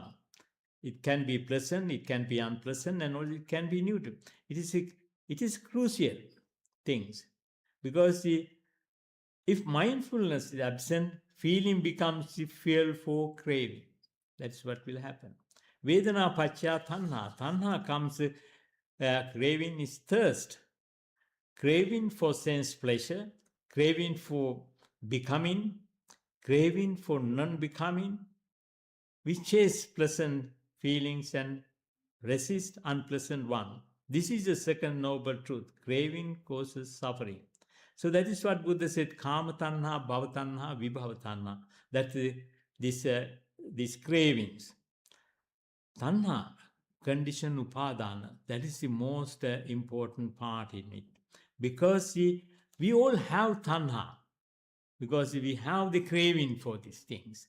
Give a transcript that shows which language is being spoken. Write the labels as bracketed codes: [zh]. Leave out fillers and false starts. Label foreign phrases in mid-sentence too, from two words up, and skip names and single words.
[en] It can be pleasant, it can be unpleasant, and also it can be neutral. It is crucial things, because if mindfulness is absent, feeling becomes the fuel for craving. That's what will happen. [pi] Vedana pacha tanha. [en] Tanha comes, craving is thirst. Craving for sense pleasure, craving for becoming, craving for non-becoming. We chase pleasant feelings and resist unpleasant one. This is the second noble truth. Craving causes suffering. So that is what Buddha said, [pi] kama tanha, bhava tanha, vibhava tanha. [en] That these cravings. Tanha, condition upadana, that is the most important part in it. Because we all have tanha, because we have the craving for these things.